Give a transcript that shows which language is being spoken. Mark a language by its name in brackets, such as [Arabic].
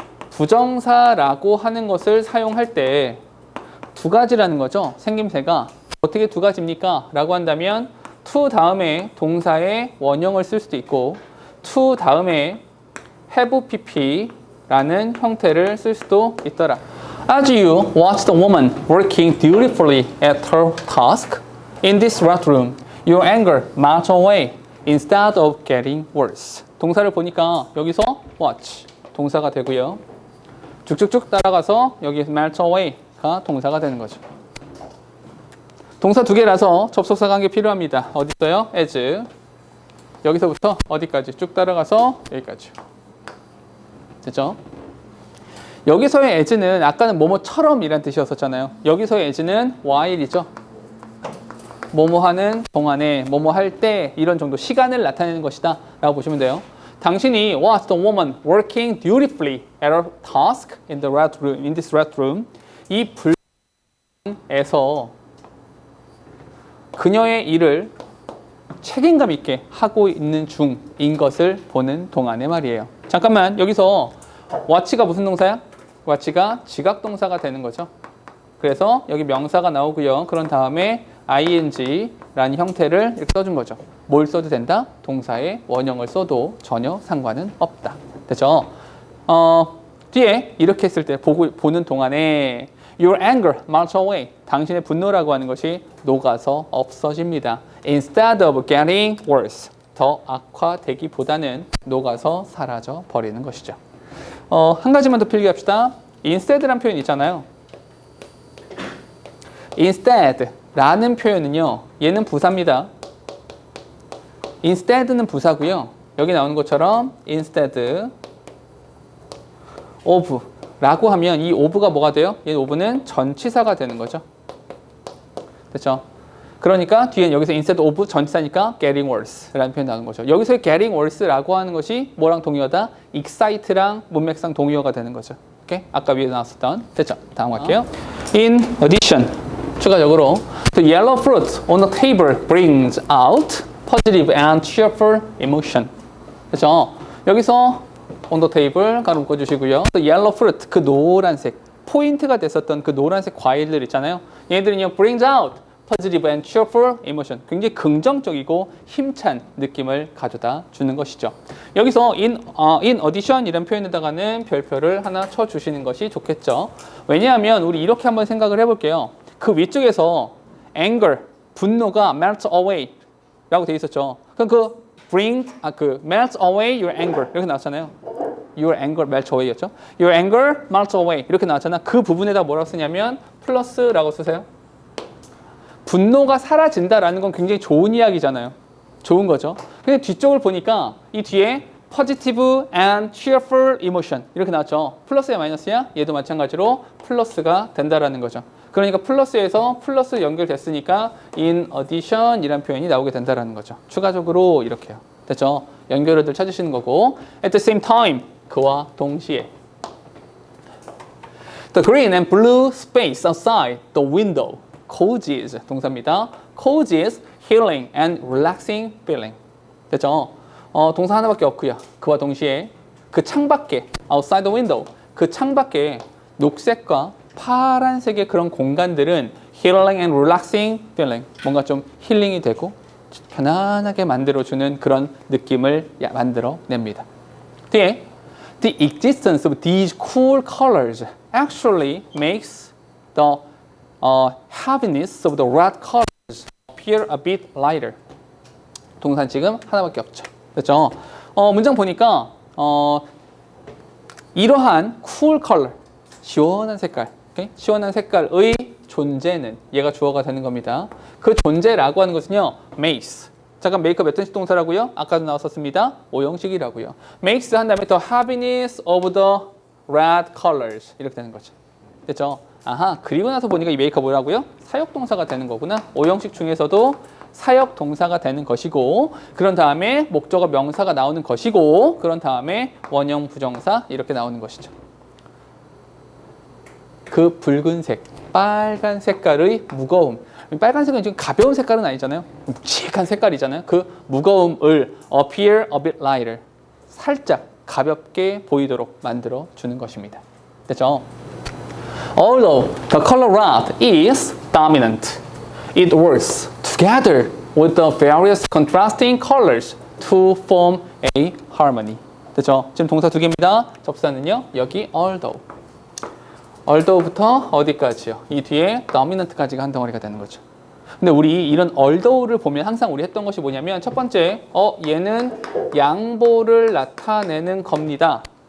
[Korean] 부정사라고 하는 것을 사용할 때 두 가지라는 거죠. 생김새가 어떻게 두 가지입니까? 라고 한다면 to 다음에 동사의 원형을 쓸 수도 있고 to 다음에 have pp라는 형태를 쓸 수도 있더라. [English] As you watch the woman working dutifully at her task in this red room, your anger melts away instead of getting worse. [Korean] 동사를 보니까 여기서 watch 동사가 되고요. 쭉쭉쭉 따라가서 여기 melt away 가 동사가 되는 거죠. 동사 두 개라서 접속사 관계 필요합니다. 어디 있어요? as. 여기서부터 어디까지 쭉 따라가서 여기까지. 됐죠? 여기서의 as는 아까는 뭐뭐처럼 이란 뜻이었었잖아요. 여기서의 as는 while이죠. 뭐뭐 하는 동안에, 뭐뭐 할 때 이런 정도 시간을 나타내는 것이다 라고 보시면 돼요. [English] 당신이 was the woman working dutifully at her task in the red room, in this red room. [Korean] 이 불에서 그녀의 일을 책임감 있게 하고 있는 중인 것을 보는 동안의 말이에요. 잠깐만, 여기서 what가 무슨 동사야? what가 지각동사가 되는 거죠. 그래서 여기 명사가 나오고요. 그런 다음에 ing라는 형태를 이렇게 써준 거죠. 뭘 써도 된다? 동사의 원형을 써도 전혀 상관은 없다. 됐죠? 뒤에 이렇게 했을 때 보는 동안에 Your anger melts away. 당신의 분노라고 하는 것이 녹아서 없어집니다. [English] Instead of getting worse. [Korean] 더 악화되기보다는 녹아서 사라져 버리는 것이죠. 한 가지만 더 필기합시다. Instead라는 표현 있잖아요. Instead라는 표현은요. 얘는 부사입니다. Instead는 부사고요. 여기 나오는 것처럼 instead of 라고 하면 이 of가 뭐가 돼요? 이 of는 전치사가 되는 거죠. 됐죠? 그러니까 뒤엔 여기서 instead of 전치사니까 getting worse 라는 표현이 나오는 거죠. 여기서의 getting worse 라고 하는 것이 뭐랑 동의어다? excite랑 문맥상 동의어가 되는 거죠. 오케이? 아까 위에 나왔었던. 됐죠? 다음 갈게요. [English] In addition, 추가적으로 the yellow fruit on the table brings out positive and cheerful emotion. [Korean] 그렇죠? 여기서 on the table 가로 묶어주시고요. the yellow fruit, 그 노란색 포인트가 됐었던 그 노란색 과일들 있잖아요. [English] 얘들은요 brings out positive and cheerful emotion. [Korean] 굉장히 긍정적이고 힘찬 느낌을 가져다 주는 것이죠. 여기서 in addition 이런 표현에다가는 별표를 하나 쳐주시는 것이 좋겠죠. 왜냐하면 우리 이렇게 한번 생각을 해볼게요. 그 위쪽에서 anger, 분노가 melt away 라고 되어 있었죠. [English] 그럼 melt away your anger 이렇게 나왔잖아요. Your anger melt away였죠. Your anger melt away 이렇게 나왔잖아. [Korean] 그 부분에다 뭐라고 쓰냐면 플러스라고 쓰세요. 분노가 사라진다라는 건 굉장히 좋은 이야기잖아요. 좋은 거죠. 근데 뒤쪽을 보니까 이 뒤에 positive and cheerful emotion 이렇게 나왔죠. 플러스야 마이너스야? 얘도 마찬가지로 플러스가 된다라는 거죠. 그러니까 플러스에서 플러스 연결됐으니까 in addition 이란 표현이 나오게 된다라는 거죠. 추가적으로 이렇게요. 됐죠? [English] 연결어들 찾으시는 거고 at the same time 그와 동시에 the green and blue space outside the window causes 동사입니다. causes healing and relaxing feeling. [Korean] 됐죠? 동사 하나밖에 없고요. 그와 동시에 그 창밖에 outside the window 그 창밖에 녹색과 파란색의 그런 공간들은 healing and relaxing feeling 뭔가 좀 힐링이 되고 편안하게 만들어주는 그런 느낌을 만들어냅니다. [English] 뒤에 the existence of these cool colors actually makes the heaviness of the red colors appear a bit lighter. [Korean] 동사는 지금 하나밖에 없죠. 그렇죠? 문장 보니까 이러한 cool color 시원한 색깔, okay? 시원한 색깔의 존재는 얘가 주어가 되는 겁니다. 그 존재라고 하는 것은요, makes. 잠깐 메이크업 몇 등식 동사라고요? 아까도 나왔었습니다. 5형식이라고요. [English] makes 한 다음에 the heaviness of the red colors 이렇게 되는 거죠. [Korean] 됐죠? 아하, 그리고 나서 보니까 이 메이크업 뭐라고요? 사역동사가 되는 거구나. 5형식 중에서도 사역동사가 되는 것이고 그런 다음에 목적어 명사가 나오는 것이고 그런 다음에 원형 부정사 이렇게 나오는 것이죠. 그 붉은색, 빨간 색깔의 무거움. 빨간색은 지금 가벼운 색깔은 아니잖아요. 묵직한 색깔이잖아요. [English] 그 무거움을 appear a bit lighter. [Korean] 살짝 가볍게 보이도록 만들어 주는 것입니다. 됐죠? [English] Although the color red is dominant, it works together with the various contrasting colors to form a harmony. [Korean] 됐죠? 지금 동사 두 개입니다. 접사는요. 여기 although. although부터 어디까지요? 이 뒤에 dominant까지가 한 덩어리가 되는 거죠. 근데 우리 이런 although를 보면 항상 우리 했던 것이 뭐냐면 첫 번째, 얘는 양보를 나타내는 겁니다.